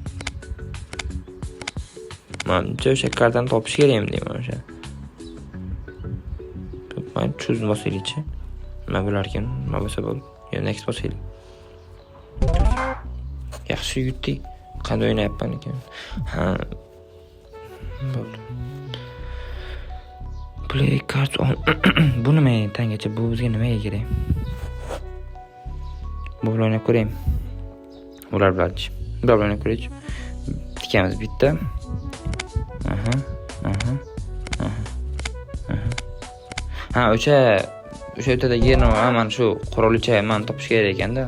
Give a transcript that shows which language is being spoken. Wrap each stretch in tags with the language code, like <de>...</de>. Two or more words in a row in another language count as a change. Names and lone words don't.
<uz>Menimcha o'sha kartani topish kerak deyman o'sha. Men cho'zib bosaylikchi. Nima bo'lar ekan? Nima bo'lsa bo'ldi. Yo, next bosaylik. Yaxshi yutdik. Qanday o'ynayapman ekan? Bo'ldi.</uz> <en>Play cards on.</en> <uz>Bu nima tangacha? Bu bizga nimaga kerak? Bu bilan o'ynab ko'rayim. Ular bilanchi. Bular bilan o'ynab ko'raychi. Tikamiz bitta. O'sha o'tadagi yerni mana shu qurolcha men topish kerak ekanda.</uz>